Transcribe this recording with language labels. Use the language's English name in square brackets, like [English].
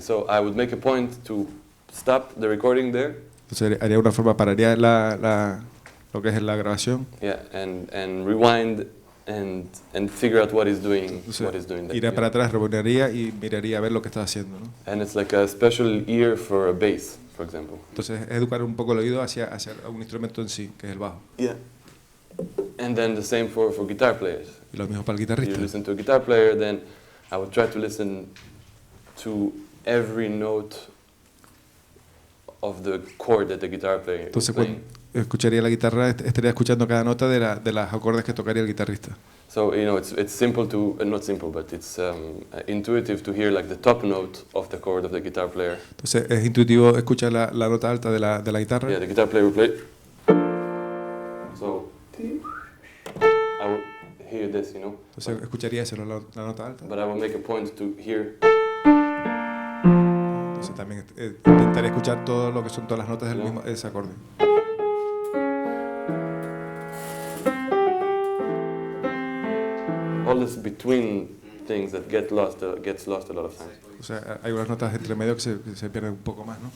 [English] So I would make a point to stop the recording there. [Spanish] Entonces pararía lo que es la grabación. [English] Yeah, and rewind and figure out what he's doing. [Spanish] Entonces, iría para atrás, rebobinaría y miraría a ver lo que está haciendo, ¿no? [English] And it's like a special ear for a bass, for example. [Spanish] Entonces educar un poco el oído hacia un instrumento en sí, que es el bajo. [English] Yeah. And then the same for guitar players. [Spanish] Y lo mismo para el guitarrista. [English] You listen to a guitar player, then I would try to listen to every note of the chord that the guitar player is playing. [Spanish] Cuando escucharía la guitarra, estaría escuchando cada nota de las acordes que tocaría el guitarrista. [English] So it's simple to not simple, but it's intuitive to hear like the top note of the chord of the guitar player. [Spanish] Entonces es intuitivo escuchar la nota alta de la guitarra. [English] Yeah, the guitar player will play. So I will hear this, [Spanish] Entonces escucharía eso, la nota alta. [English] But I will make a point to hear. [Spanish] Entonces también intentaría escuchar todo lo que son todas las notas del mismo ese acorde. [English] All this between things that gets lost a lot of times. [Spanish] O sea, hay unas notas entre medio que se pierden un poco más, ¿no?